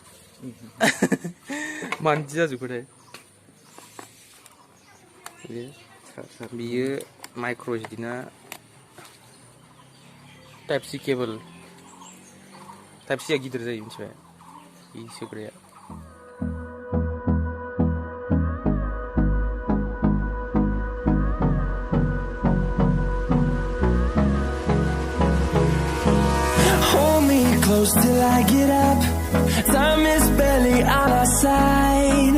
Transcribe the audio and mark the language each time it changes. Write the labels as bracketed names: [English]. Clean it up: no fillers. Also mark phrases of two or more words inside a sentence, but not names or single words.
[Bodo] मानदि जाजोबखोथाय बियो माइक्र' एसडिना टाइप सि केबल टाइप सिया गिदिर जायो मिथिबाय बे सोग्राया [English] Close till I get up. Time is barely on our side.